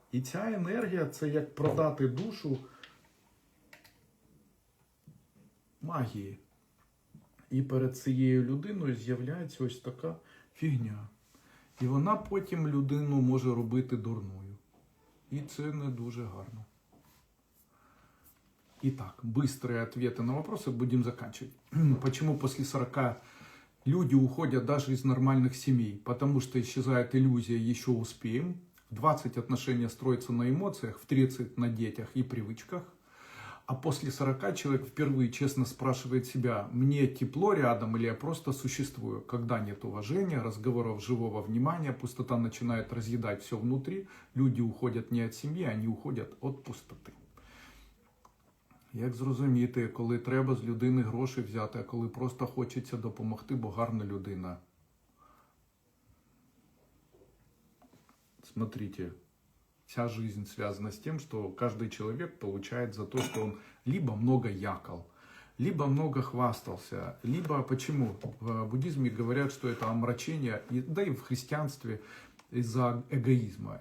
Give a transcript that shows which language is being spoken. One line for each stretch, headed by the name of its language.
Ukrainian: І ця енергія – це як продати душу магії. І перед цією людиною з'являється ось така фігня. І вона потім людину може робити дурною. І це не дуже гарно.
Russian: Итак, быстрые ответы на вопросы, будем заканчивать. Почему после 40 люди уходят даже из нормальных семей? Потому что исчезает иллюзия «еще успеем». В 20 отношения строятся на эмоциях, в 30 на детях и привычках. А после 40 человек впервые честно спрашивает себя, мне тепло рядом или я просто существую? Когда нет уважения, разговоров, живого внимания, пустота начинает разъедать все внутри, люди уходят не от семьи, они уходят от пустоты.
Ukrainian: Як зрозуміти, коли треба з людини гроші взяти, а коли просто хочеться допомогти, бо гарна людина?
Russian: Смотрите, вся жизнь связана с тем, что каждый человек получает за то, что он либо много якал, либо много хвастался, либо почему? В буддизме говорят, что это омрачение, да и в христианстве, из-за эгоизма.